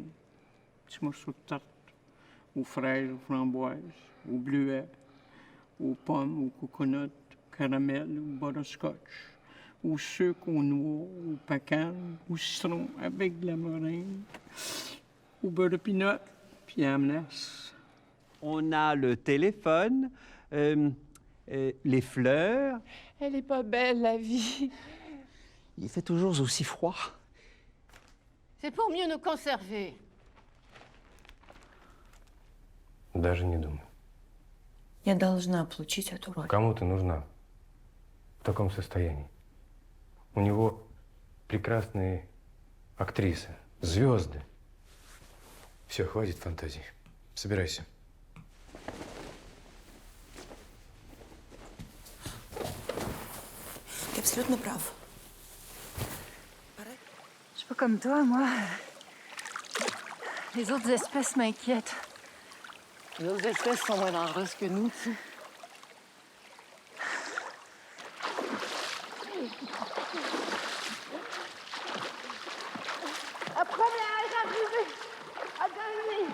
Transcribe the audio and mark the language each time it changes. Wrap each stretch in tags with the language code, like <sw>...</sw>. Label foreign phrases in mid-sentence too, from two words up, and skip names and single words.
<fr>Petit morceau de tarte aux fraises, aux framboises, aux bleuets, aux pommes, aux coconuts, au caramel, au butterscotch, au sucre, aux noix, au pacane, au citron avec de la meringue, au beurre de pinot, puis à ananas. On a le téléphone, les fleurs. Elle est pas belle, la vie. Il fait toujours aussi froid. C'est pour mieux nous conserver.</fr> <ru>Даже не думай. Я должна получить эту роль. Кому ты нужна в таком состоянии? У него прекрасные актрисы, звезды. Все, хватит фантазий. Собирайся. Ты абсолютно прав.</ru> <fr>Je suis pas comme toi, moi. Les autres espèces m'inquiètent. Les autres espèces sont moins dangereuses que nous, tu sais. La première arrivée à gagner.</fr>